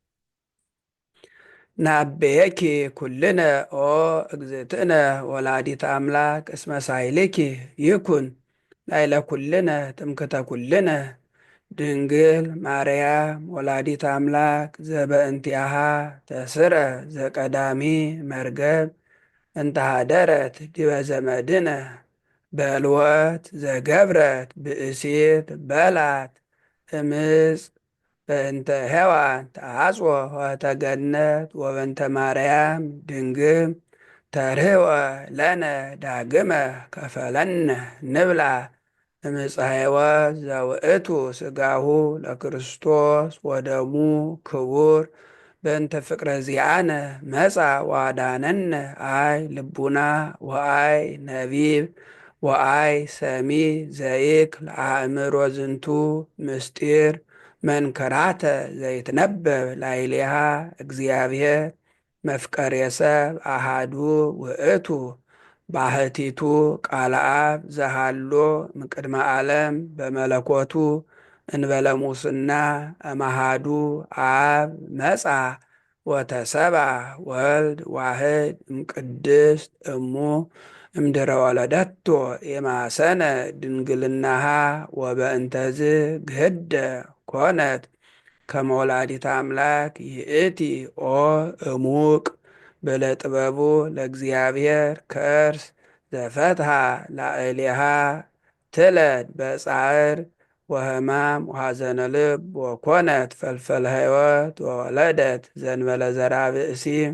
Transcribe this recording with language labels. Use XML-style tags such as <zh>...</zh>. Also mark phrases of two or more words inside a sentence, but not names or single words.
<gez>ናቤየኪ ኩልነ ኦ እግዝእትነ ወላዲተ አምላክ እስመ ሳይልኪ ይኩን ላይለ ኩልነ ትምክተ ኩልነ ድንግል ማርያም ወላዲተ አምላክ ዘበእንቲአሃ ተስረ ዘቀዳሚ መርገም እንተሃደረት ዲበ ዘመድነ በልወት ዘገብረት ብእሲት በላት እምፅ በእንተ ሔዋን ተአጽወ ወተገነት ወበንተ ማርያም ድንግል ተርህወ ለነ ዳግመ ከፈለነ ንብላ እምፀ ሕይወት ዘውእቱ ሥጋሁ ለክርስቶስ ወደሙ ክቡር በእንተ ፍቅረ ዚአነ መጻ ዋዳነነ አይ ልቡና ወአይ ነቢብ ወአይ ሰሚ ዘይክል አእምሮ ዝንቱ ምስጢር መንከራተ ዘይትነበብ ላዕሌሃ እግዚአብሔር መፍቀሬ ሰብ አሃዱ ውእቱ ባህቲቱ ቃለ አብ ዘሃሎ እምቅድመ ዓለም በመለኮቱ እንበለ ሙስና እምአሐዱ አብ መጻ ወተሰብአ ወልድ ዋሕድ እምቅድስት እሙ እምድረ ወለደቶ የማሰነ ድንግልናሃ ወበእንተዝ ግህደ ኮነት ከመ ወላዲተ አምላክ ይእቲ ኦ እሙቅ በለጥበቡ ለእግዚአብሔር ከርስ ዘፈትሃ ላዕሌሃ ትለድ በጻዕር ወህማም ወሐዘነ ልብ ወኮነት ፈልፈለ ሕይወት ወወለደት ዘእንበለ ዘርአ ብእሲ</gez>